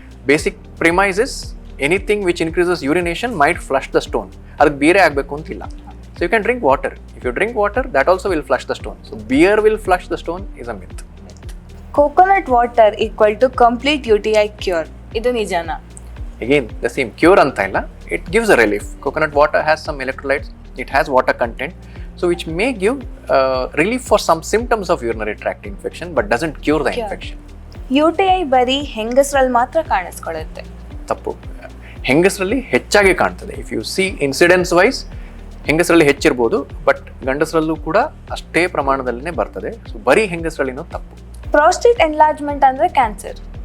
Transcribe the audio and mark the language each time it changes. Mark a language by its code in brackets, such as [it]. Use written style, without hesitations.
[en] Basic premise is anything which increases urination might flush the stone. [kn] ಅದಕ್ಕೆ ಬೇರೆ ಆಗಬೇಕು ಅಂತಿಲ್ಲ. [en] So you can drink water. If you drink water that also will flush the stone. So beer will flush the stone is a myth. Coconut water equal to complete UTI cure, [kn] ಇದು ನಿಜನಾ? [en] Again, the same cure [kn] anta illa, [en] it gives a relief. Coconut water has some electrolytes, it has water content, so which may give relief for some symptoms of urinary tract infection but doesn't cure the infection. [kn] UTI ಬರೀ ಹೆಂಗಸರಲ್ಲಿ ಮಾತ್ರ ಕಾಣಿಸ್ಕೊಳ್ಳುತ್ತೆ. ತಪ್ಪು. ಹೆಂಗಸರಲ್ಲಿ ಹೆಚ್ಚಾಗಿ ಕಾಣ್ತದೆ. [en] if you see incidence wise [kn] ಹೆಂಗಸರಲ್ಲಿ ಹೆಚ್ಚಿರ್ಬೋದು, but ಗಂಡಸರಲ್ಲೂ ಕೂಡ ಅಷ್ಟೇ ಪ್ರಮಾಣದಲ್ಲೇ ಬರ್ತದೆ. So ಬರೀ ಹೆಂಗಸರಲ್ಲಿನೂ ತಪ್ಪು. [en] Prostate enlargement ಅಂದ್ರೆ cancer?